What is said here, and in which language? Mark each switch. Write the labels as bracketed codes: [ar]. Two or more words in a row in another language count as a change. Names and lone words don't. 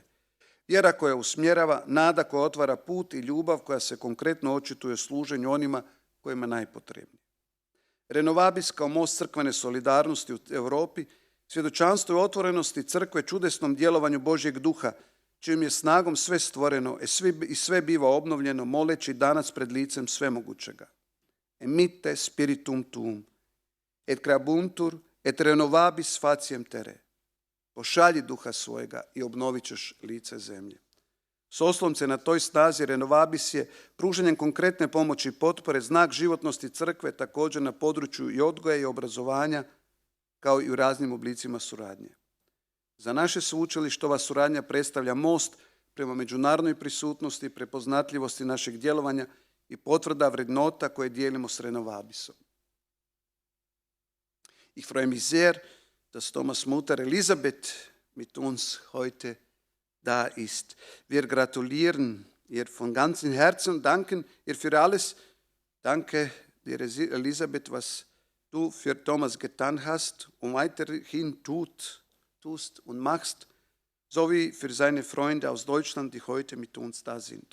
[hr] Vjera koja usmjerava, nada koja otvara put i ljubav koja se konkretno očituje u služenju onima kojima je najpotrebnije. Renovabis kao most crkvene solidarnosti u Europi, svjedočanstvo i otvorenosti crkve čudesnom djelovanju Božjeg duha, čijom je snagom sve stvoreno i sve biva obnovljeno, moleći danas pred licem svemogućega. [la] Emitte spiritum tuum, et creabuntur, et renovabis faciem tere. [hr] Pošalji duha svojega i obnovit ćeš lice zemlje. S oslonce na toj snazi Renovabis je pružanjem konkretne pomoći i potpore znak životnosti crkve također na području i odgoja i obrazovanja, kao i u raznim oblicima suradnje. Za naše sveučilište ova suradnja predstavlja most prema međunarodnoj prisutnosti i prepoznatljivosti našeg djelovanja i potvrda vrednota koje dijelimo s Renovabisom. [de] Ich freue mich sehr, dass Thomas' Mutter Elisabeth mit uns heute da ist. Wir gratulieren ihr von ganzem Herzen und danken ihr für alles. Danke dir, Elisabeth, was du für Thomas getan hast und weiterhin tust und machst, sowie für seine Freunde aus Deutschland, die heute mit uns da sind.